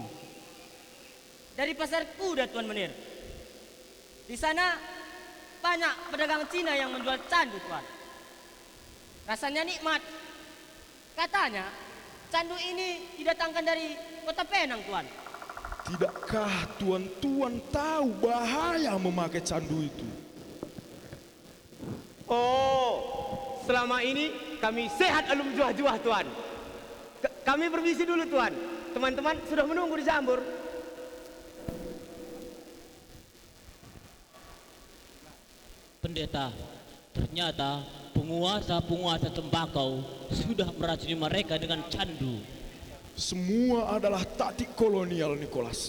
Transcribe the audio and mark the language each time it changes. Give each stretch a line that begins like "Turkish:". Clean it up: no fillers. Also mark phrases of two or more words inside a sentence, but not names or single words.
Indonesian: Dari pasar kuda Tuan Menir. Di sana banyak pedagang Cina yang menjual candu Tuan. Rasanya nikmat. Katanya candu ini didatangkan dari kota Penang, Tuan. Tidakkah tuan-tuan tahu bahaya memakai candu itu? Oh, selama ini kami sehat alum juah-juah, Tuan. Kami permisi dulu, Tuan. Teman-teman sudah menunggu di Jambur. Pendeta, ternyata penguasa-penguasa tembakau sudah meracuni mereka dengan candu. Semua adalah taktik kolonial, Nicholas.